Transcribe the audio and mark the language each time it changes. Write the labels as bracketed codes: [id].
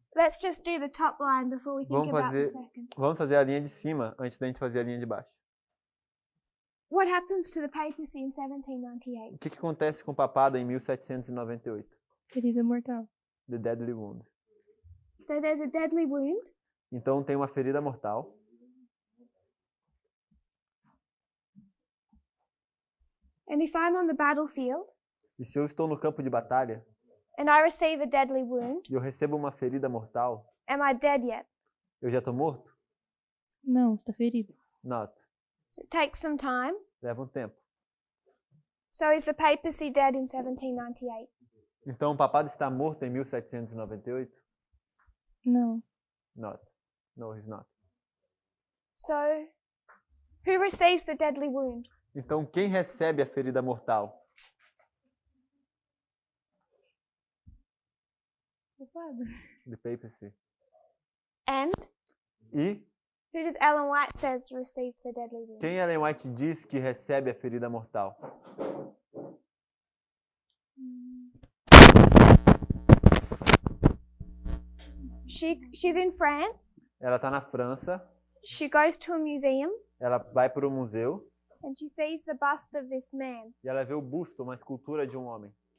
[en] let's just do the top line before we think about the second. [pt] Vamos fazer a linha de cima antes da gente fazer a linha de baixo. [en] What happens to the papacy in 1798? [pt] O que acontece com o papado em 1798? Ferida mortal. [en] The Deadly Wound. So there's a deadly wound. [pt] Então tem uma ferida mortal. [en] And if I'm on the battlefield [pt] E se eu estou no campo de batalha [en] and I receive a deadly wound, [pt] e eu recebo uma ferida mortal, [en] am I dead yet? [pt] eu já estou morto? Não, está ferido. [en] Not. So it takes some time. [pt] Leva um tempo. [en] So is the papacy dead in 1798? [pt] Então o papado está morto em 1798? Não. [en] Not. No, he's not. So who receives the deadly wound? [pt] Então quem recebe a ferida mortal? Culpado. [en] The papacy. And [pt] E [en] who does Ellen White says receive the deadly wound? [pt] quem Ellen White diz que recebe a ferida mortal? [en] She's in France. [pt] Ela está na França, [en] She goes to a museum [pt] ela vai para o museu [en] and she sees the bust of this man. [pt] e ela vê o busto, uma escultura de um homem.